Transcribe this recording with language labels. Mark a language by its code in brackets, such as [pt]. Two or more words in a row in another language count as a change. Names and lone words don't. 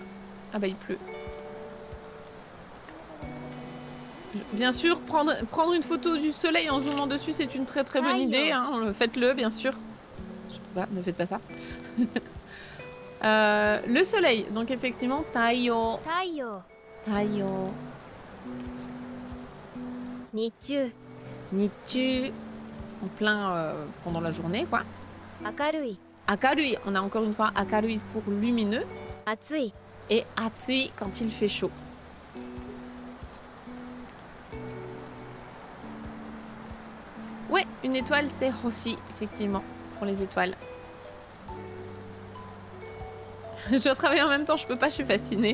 [fr] Ah bah il pleut. Bien sûr, prendre une photo du soleil en zoomant dessus, c'est une très très bonne idée. Hein. Faites-le, bien sûr. Ne faites pas ça. Le soleil, donc effectivement, Taiyo. 太陽 Taiyo. 日中 Nichu. En plein pendant la journée, quoi. 明るい Akarui, on a encore une fois Akarui pour lumineux. 暑い Et Atsui quand il fait chaud. Ouais, une étoile, c'est Hoshi, effectivement, pour les étoiles. Je dois travailler en même temps, je peux pas, je suis fascinée.